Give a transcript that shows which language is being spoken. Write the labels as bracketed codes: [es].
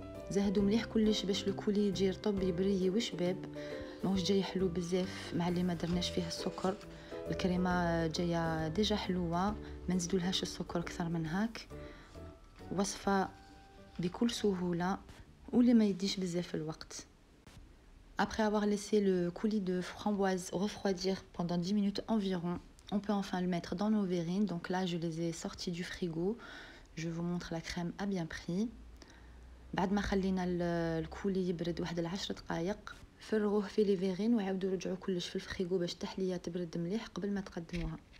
[ar] زهدوا مليح كلش باش الكولي يجي رطب يبري وشباب، ماهوش جاي حلو بزاف مع اللي ما درناش فيه السكر. الكريمه جايه ديجا حلوه، ما نزيدولهاش السكر اكثر من هاك. وصفه بكل سهوله واللي ما يديش بزاف الوقت. [fr] Après avoir laissé le coulis de framboise refroidir pendant 10 minutes environ, on peut enfin le mettre dans nos verrines. Donc là, je les ai sortis du frigo. Je vous montre la crème a bien pris. [ar] بعد ما خلينا الكولي يبرد واحد 10 دقائق فرغوه في لي فيرين وعاودوا رجعوا كلش في الفريغو باش التحليه تبرد مليح قبل ما تقدموها.